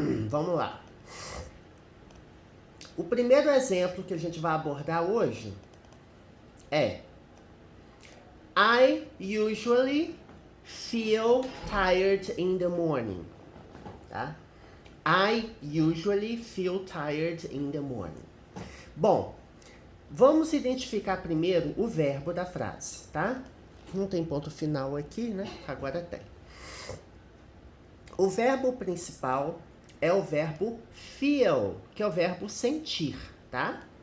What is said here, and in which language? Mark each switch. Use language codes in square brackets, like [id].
[pt] Vamos lá. O primeiro exemplo que a gente vai abordar hoje é [en] I usually feel tired in the morning. [pt] Tá? [en] I usually feel tired in the morning. [pt] Bom, vamos identificar primeiro o verbo da frase, tá? Não tem ponto final aqui, né? Agora tem. O verbo principal é o verbo feel, que é o verbo sentir, tá?